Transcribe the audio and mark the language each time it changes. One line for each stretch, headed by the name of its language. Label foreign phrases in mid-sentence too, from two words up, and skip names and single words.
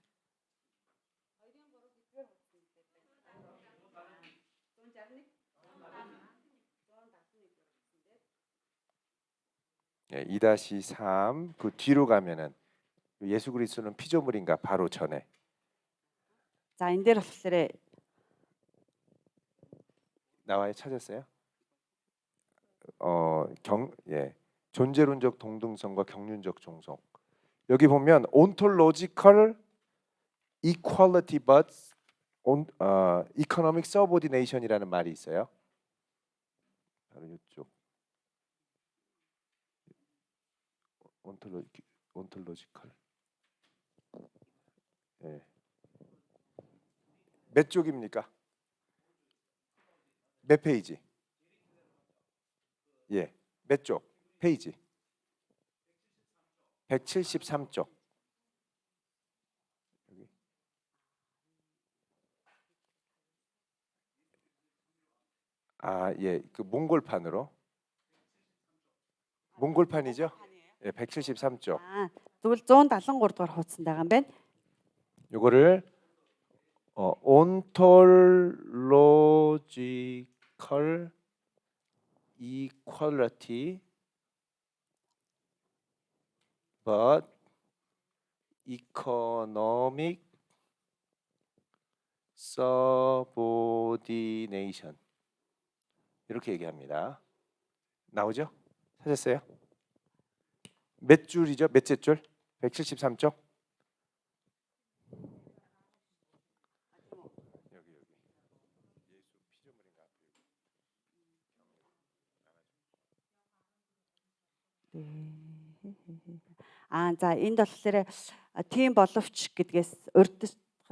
Korean: 예, 2-3 그 뒤로 가면은 예수 그리스도는 피조물인가 바로 전에
Mongolian: За энэ дээр болохоор
Korean: 나와요. 찾았어요? 예, 존재론적 동등성과 경륜적 종속. 여기 보면
English: ontological equality but economic subordination
Korean: 이라는 말이 있어요. 바로 이쪽. ontological. 예. 몇 쪽입니까? 몇 페이지? 예, 몇 쪽? 페이지? 173쪽. 여기. 아, 예, 그 몽골판으로. 몽골판이죠? 예, 173쪽.
Mongolian: тэгвэл 173 дугаар хуудсанд байгаа юм байна.
Korean: 요거를
English: ontological equality but economic subordination
Korean: 이렇게 얘기합니다. 나오죠? 찾았어요? 몇 줄이죠? 몇째 줄? 173쪽?
Mongolian: За энд болохоор тийм боловч гэдгээс урьдчилал.